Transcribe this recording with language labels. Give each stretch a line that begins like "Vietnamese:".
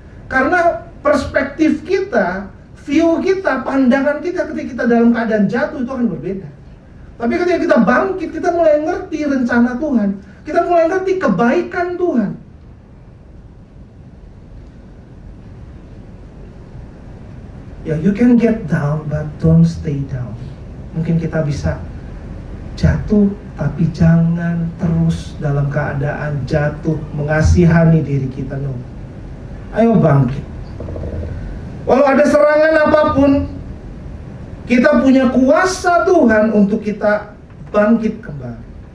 Indonesian: Karena perspektif kita, view kita, pandangan kita ketika kita dalam keadaan jatuh itu akan berbeda. Tapi ketika kita bangkit, kita mulai ngerti rencana Tuhan. Kita mulai ngerti kebaikan Tuhan.
English: Ya, you can get down, but don't stay down.
Indonesian: Mungkin kita bisa jatuh, tapi jangan terus dalam keadaan jatuh, mengasihani diri kita. No. Ayo bangkit. Walau ada serangan apapun, kita punya kuasa Tuhan untuk kita bangkit kembali.